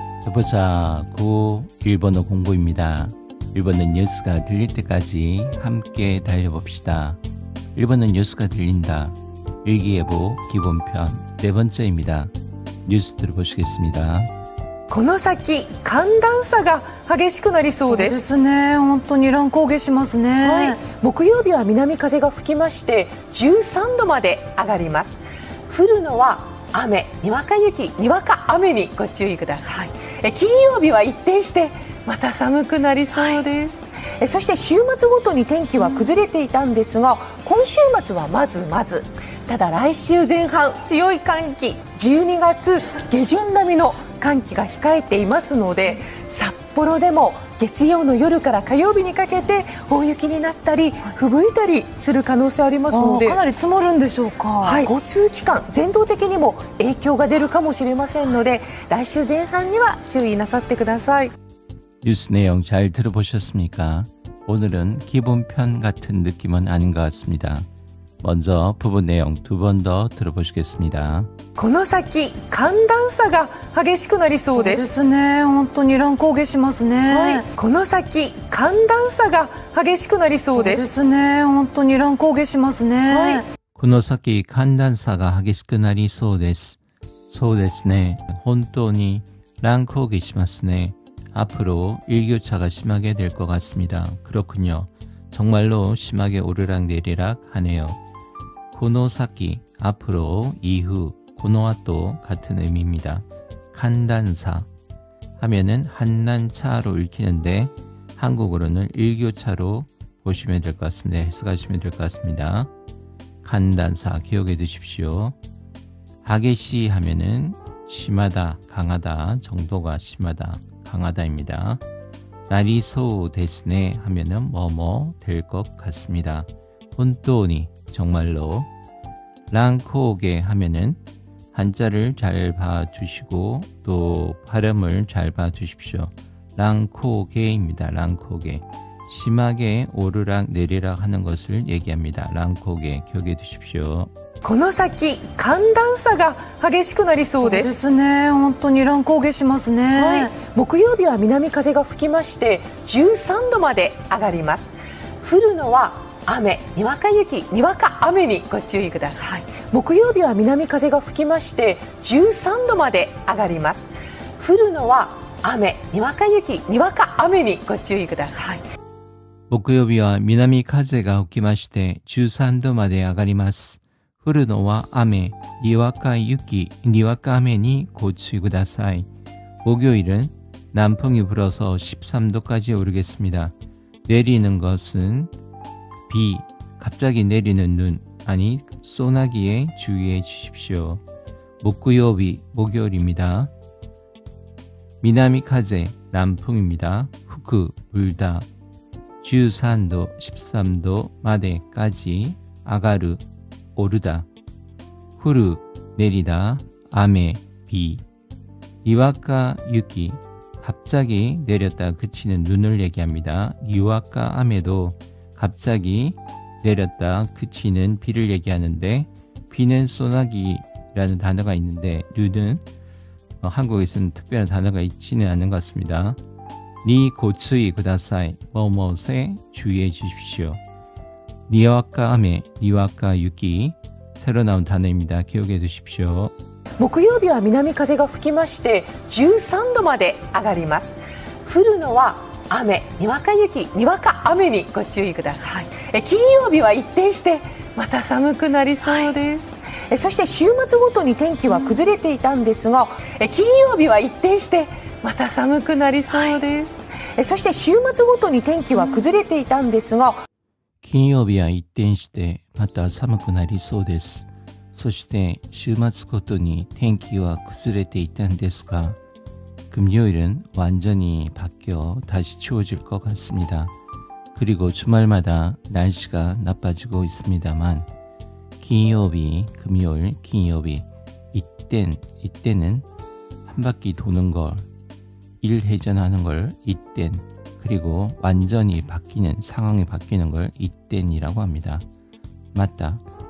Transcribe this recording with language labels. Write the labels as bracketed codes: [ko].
[ko] 해보자 구 일본어 공부입니다. 일본어 뉴스가 들릴 때까지 함께 달려봅시다. 일본어 뉴스가 들린다. 일기예보 기본편 네 번째입니다. 뉴스 들어보시겠습니다. [ja] この先寒暖差が激しくなりそうです。そうですね。本当に乱高下しますね。はい、木曜日は南風が吹きまして13度まで上がります。降るのは雨、にわか雪、にわか雨にご注意ください。金曜日は一転してまた寒くなりそうです。そして週末ごとに天気は崩れていたんですが、今週末はまずただ来週前半強い寒気、12月下旬並みの寒気が控えていますので、札幌でも月曜の夜から火曜日にかけて大雪になったり吹雪いたりする可能性ありますので、かなり積もるんでしょうか。はい、交通機関全道的にも影響が出るかもしれませんので、来週前半には注意なさってください。 [ko] 뉴스 내용 잘 들어보셨습니까? 오늘은 기본편 같은 느낌은 아닌 것 같습니다. 먼저 부분 내용 두 번 더 들어보시겠습니다. [ja] この先寒暖差が激しくなりそうです。そうですね。本当に乱高下しますね。はい、この先寒暖差が激しくなりそうです。そうですね。本当に乱高下しますね。はい、この先寒暖差が激しくなりそうです。そうですね。本当に乱高下しますね. [ko] 앞으로 일교차가 심하게 될 것 같습니다. 그렇군요. 정말로 심하게 오르락내리락 하네요. 고노사키, 앞으로, 이후, 고노와 또 같은 의미입니다. 간단사 하면은 한난차로 읽히는데 한국어로는 일교차로 보시면 될 것 같습니다. 해석하시면 될 것 같습니다. 간단사 기억해 두십시오. 하게시 하면은 심하다, 강하다, 정도가 심하다, 강하다입니다. 나리소 데스네 하면은 뭐뭐 될 것 같습니다. 혼또니 정말로. 랑코게 하면은 한자를 잘 봐주시고 또 발음을 잘 봐주십시오. 랑코게입니다. 랑코게. 심하게 오르락 내리락 하는 것을 얘기합니다. 랑코게 기억해 두십시오. [ja] この先寒暖差が激しくなりそうです。そうですね。本当に乱高下しますね。はい、木曜日は南風が吹きまして13度まで上がります。降るのは雨、にわか雪、にわか雨にご注意ください。木曜日は南風が吹きまして13度まで上がります。降るのは雨、にわか雪、にわか雨にご注意ください。木曜日は南風が吹きまして13度まで上がります。降るのは雨、にわか雪、にわか雨にご注意ください. [ko] 목요일은 남풍이 불어서 13도까지 오르겠습니다. 내리는 것은 비, 갑자기 내리는 눈, 아니 소나기에 주의해 주십시오. 목요일이 목요일입니다. 미나미카제, 남풍입니다. 후쿠, 불다. 13도, 13도 마데까지 아가르, 오르다. 후르, 내리다. 아메, 비. 니와카, 유키. 갑자기 내렸다 그치는 눈을 얘기합니다. 니와카, 아메도 갑자기 내렸다 그치는 비를 얘기하는데, 비는 소나기라는 단어가 있는데 눈은 한국에서는 특별한 단어가 있지는 않는 것 같습니다. 니 고츠이 구다사이, 뭐뭐에 주의해 주십시오. 니와카 아메, 니와카 유키, 새로 나온 단어입니다. 기억해 두십시오. [ja] 木曜日は南風が吹きまして13度まで上がります。降るのは雨、にわか雪、にわか雨にご注意ください。金曜日は一転してまた寒くなりそうです。そして週末ごとに天気は崩れていたんですが、金曜日は一転してまた寒くなりそうです。そして週末ごとに天気は崩れていたんですが、金曜日は一転してまた寒くなりそうです。そして週末ごとに天気は崩れていたんですが、 [ko] 금요일은 완전히 바뀌어 다시 추워질 것 같습니다. 그리고 주말마다 날씨가 나빠지고 있습니다만,金曜日, 금요일,金曜日, 이때는 한 바퀴 도는 걸, 일회전하는 걸 이땐, 그리고 완전히 바뀌는, 상황이 바뀌는 걸 이땐이라고 합니다. 맞다.